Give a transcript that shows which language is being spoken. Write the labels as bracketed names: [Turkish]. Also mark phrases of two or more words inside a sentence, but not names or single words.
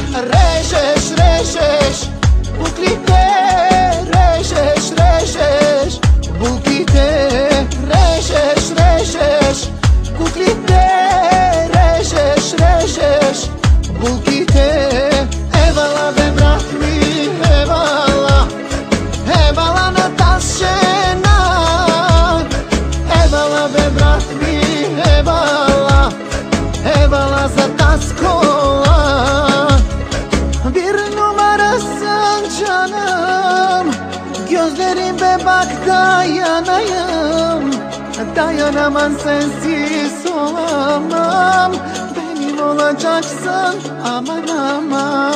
[Bulgarian] Режеш, режеш, буклите, режеш, режеш, буклите, режеш, режеш, буклите, режеш, режеш, буклите. Евала бе брат ми, евала, евала на тази жена. Евала бе брат ми, евала, евала за та школа. [Turkish] Bir numarasın canım, gözlerim bak dayanayım. Dayanamam sensiz olamam, benim olacaksın aman aman.